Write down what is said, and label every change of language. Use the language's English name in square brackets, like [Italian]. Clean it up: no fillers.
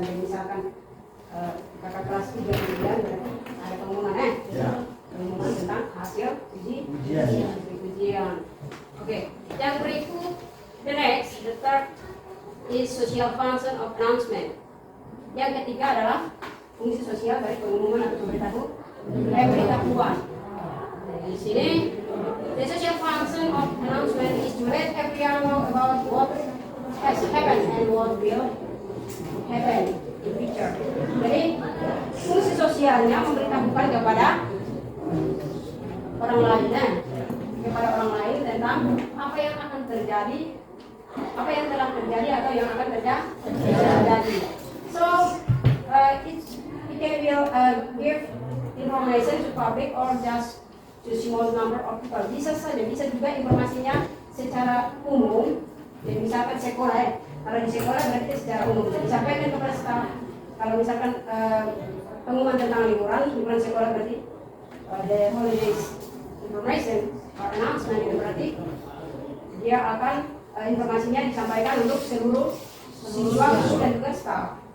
[Indonesian] Jadi misalkan kakak kelas 3 ujian berarti ada pengumuman pengumuman tentang hasil ujian. [English] Oke, [Indonesian] yang berikut, [English] the next, the third is social function of announcement. [Indonesian] Yang ketiga adalah fungsi sosial dari pengumuman atau pemberitahuan. Di sini, [English] the social function of announcement is to let everyone know about what has happened and what will happen in future. [Indonesian] Jadi, fungsi sosialnya memberitahukan kepada orang lain, tentang apa yang akan terjadi, apa yang telah terjadi atau yang akan terjadi. [English] So, it can give information to public or just to small number of people. [Indonesian] Bisa saja, bisa juga informasinya secara umum. Jadi misalkan sekolah, kalau di sekolah berarti secara umum. Jadi disampaikan kepada staf. Kalau misalkan pengumuman tentang liburan sekolah berarti [English] the holidays information or announcement [Indonesian] itu berarti dia akan informasinya disampaikan untuk seluruh siswa dan juga staf.